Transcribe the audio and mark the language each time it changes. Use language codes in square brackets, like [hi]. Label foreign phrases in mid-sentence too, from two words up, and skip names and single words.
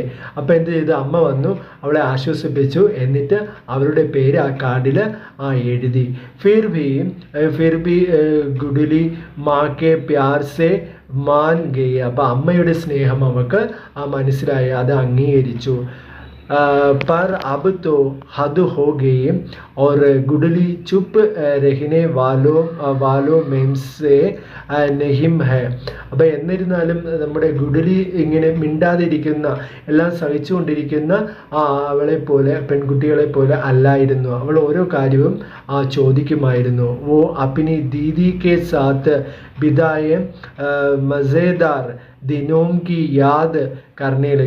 [ml] അപ്പം എന്ത് ചെയ്തു, അമ്മ വന്നു അവളെ ആശ്വസിപ്പിച്ചു. എന്നിട്ട് അവരുടെ പേര് ആ കാർഡിൽ എഴുതി. [hi] फिर भी गुडली माँ के प्यार से मान गई. [ml] അപ്പം അമ്മയുടെ സ്നേഹം അവൾക്ക് മനസ്സിലായി, അത് അംഗീകരിച്ചു. [hi] पर अब तो हद हो गई और गुडली चुप रहने वालों में से नहीं है. [ml] അപ്പോൾ എന്നിരുന്നാലും നമ്മുടെ ഗുഡലി ഇങ്ങനെ മിണ്ടാതിരിക്കുന്ന, എല്ലാം സഹിച്ചുകൊണ്ടിരിക്കുന്ന അവളെ പോലെ, പെൺകുട്ടികളെ പോലെ അല്ലായിരുന്നു. അവൾ ഓരോ കാര്യവും ചോദിക്കുമായിരുന്നു. [hi] वो अपनी दीदी के साथ बिताए मज़ेदार दिनों की याद करने लगी.